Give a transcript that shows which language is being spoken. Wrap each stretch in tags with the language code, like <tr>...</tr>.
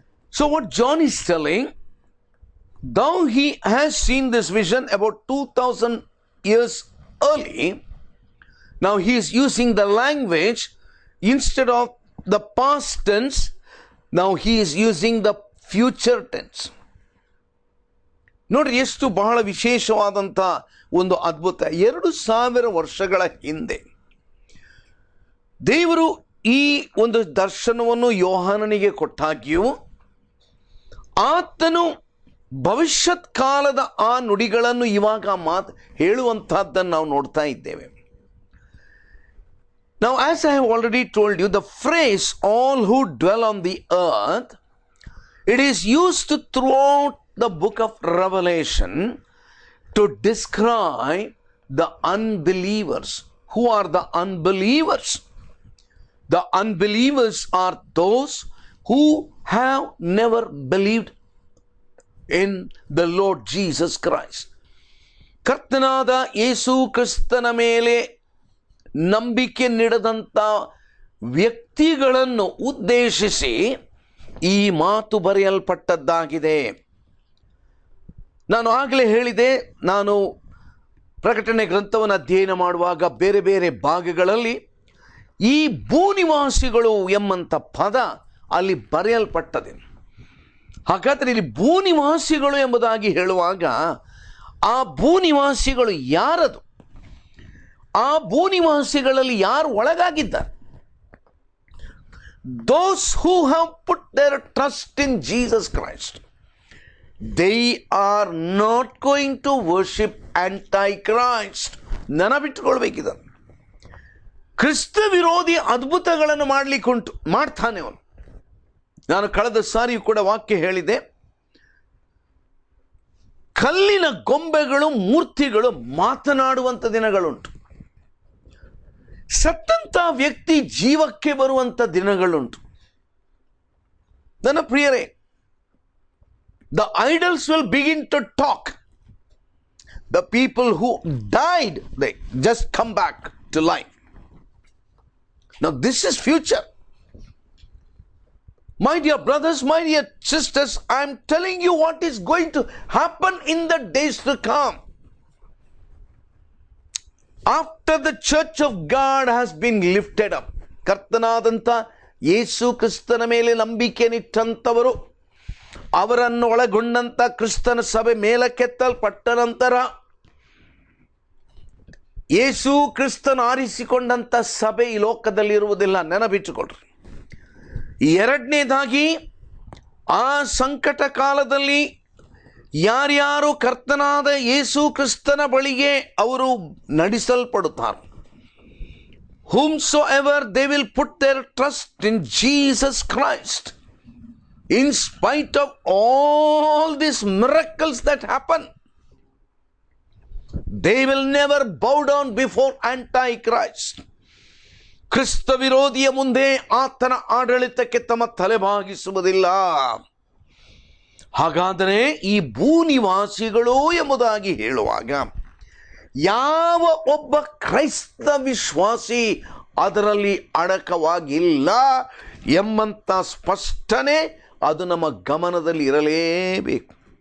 <en>So what John is telling, though he has seen this vision about 2000 years early, now he is using the language instead of the past tense, now he is using the future tense.</en> <kn>ನೋಡ್ರಿ, ಎಷ್ಟು ಬಹಳ ವಿಶೇಷವಾದಂಥ ಒಂದು ಅದ್ಭುತ. 2000 ವರ್ಷಗಳ ಹಿಂದೆ ದೇವರು ಈ ಒಂದು ದರ್ಶನವನ್ನು ಯೋಹಾನನಿಗೆ ಕೊಟ್ಟಾಗ್ಯೂ ಆತನು ಭವಿಷ್ಯತ್ ಕಾಲದ ಆ ನುಡಿಗಳನ್ನು ಇವಾಗ ಹೇಳುವಂತಹದ್ದನ್ನು ನಾವು ನೋಡ್ತಾ ಇದ್ದೇವೆ.</kn> <en>Now, as I have already told you, the phrase all who dwell on the earth, it is used throughout the book of Revelation to describe the unbelievers. Who are the unbelievers? The unbelievers are those who have never believed in the Lord Jesus Christ.</en> <kn>ಕರ್ತನಾದ ಯೇಸು ಕ್ರಿಸ್ತನ ಮೇಲೆ ನಂಬಿಕೆ ನೀಡದಂಥ ವ್ಯಕ್ತಿಗಳನ್ನು ಉದ್ದೇಶಿಸಿ ಈ ಮಾತು ಬರೆಯಲ್ಪಟ್ಟದ್ದಾಗಿದೆ. ನಾನು ಆಗಲೇ ಹೇಳಿದೆ, ನಾನು ಪ್ರಕಟಣೆ ಗ್ರಂಥವನ್ನು ಅಧ್ಯಯನ ಮಾಡುವಾಗ ಬೇರೆ ಬೇರೆ ಭಾಗಗಳಲ್ಲಿ ಈ ಭೂನಿವಾಸಿಗಳು ಎಂಬಂಥ ಪದ ಅಲ್ಲಿ ಬರೆಯಲ್ಪಟ್ಟದೆ. ಹಾಗಾದರೆ ಇಲ್ಲಿ ಭೂನಿವಾಸಿಗಳು ಎಂಬುದಾಗಿ ಹೇಳುವಾಗ ಆ ಭೂನಿವಾಸಿಗಳು ಯಾರದು? ಆ ಭೂನಿವಾಸಿಗಳಲ್ಲಿ ಯಾರು ಒಳಗಾಗಿದ್ದಾರೆ?</kn> <en>Those who have put their trust in Jesus Christ, they are not going to worship Antichrist.</en> <kn>ನೆನಪಿಟ್ಟುಕೊಳ್ಬೇಕಿದೆ. ಕ್ರಿಸ್ತ ವಿರೋಧಿ ಅದ್ಭುತಗಳನ್ನು ಮಾಡಲಿಕ್ಕುಂಟು, ಮಾಡ್ತಾನೆ ಅವನು. ನಾನು ಕಳೆದ ಸಾರಿಯೂ ಕೂಡ ವಾಕ್ಯ ಹೇಳಿದೆ, ಕಲ್ಲಿನ ಗೊಂಬೆಗಳು ಮೂರ್ತಿಗಳು ಮಾತನಾಡುವಂಥ ದಿನಗಳುಂಟು. ಸತ್ತಂತ ವ್ಯಕ್ತಿ ಜೀವಕ್ಕೆ ಬರುವಂಥ ದಿನಗಳುಂಟು. ನನ್ನ ಪ್ರಿಯರೇ,</kn> <en>the idols will begin to talk. The people who died, they just come back to life. Now this is future. My dear brothers, my dear sisters, I am telling you what is going to happen in the days to come. After the church of God has been lifted up,</en> <kn>ಕರ್ತನಾದಂಥ ಯೇಸು ಕ್ರಿಸ್ತನ ಮೇಲೆ ನಂಬಿಕೆನಿಟ್ಟಂಥವರು, ಅವರನ್ನು ಒಳಗೊಂಡಂಥ ಕ್ರಿಸ್ತನ ಸಭೆ ಮೇಲಕ್ಕೆತ್ತಲ್ಪಟ್ಟ ನಂತರ, ಯೇಸು ಕ್ರಿಸ್ತನ ಆರಿಸಿಕೊಂಡಂಥ ಸಭೆ ಈ ಲೋಕದಲ್ಲಿರುವುದಿಲ್ಲ, ನೆನಪಿಟ್ಟುಕೊಳ್ಳ್ರಿ. ಎರಡನೇದಾಗಿ, ಆ ಸಂಕಟ ಕಾಲದಲ್ಲಿ ಯಾರ್ಯಾರು ಕರ್ತನಾದ ಯೇಸು ಕ್ರಿಸ್ತನ ಬಳಿಗೆ ಅವರು ನಡೆಸಲ್ಪಡುತ್ತಾರೆ,</kn> <en>whomsoever they will put their trust in Jesus Christ, in spite of all these miracles that happen, they will never bow down before Antichrist.</en> <kn>ಕ್ರಿಸ್ತ ವಿರೋಧಿಯ ಮುಂದೆ ಆತನ ಆಡಳಿತಕ್ಕೆ ತಮ್ಮ ತಲೆಬಾಗಿಸುವುದಿಲ್ಲ. ಹಾಗಾದರೆ ಈ ಭೂನಿವಾಸಿಗಳು ಎಂಬುದಾಗಿ ಹೇಳುವಾಗ ಯಾವ ಒಬ್ಬ ಕ್ರೈಸ್ತ ವಿಶ್ವಾಸಿ ಅದರಲ್ಲಿ ಅಡಕವಾಗಿಲ್ಲ ಎಂಬಂಥ ಸ್ಪಷ್ಟನೆ ಅದು ನಮ್ಮ ಗಮನದಲ್ಲಿ ಇರಲೇಬೇಕು.</kn>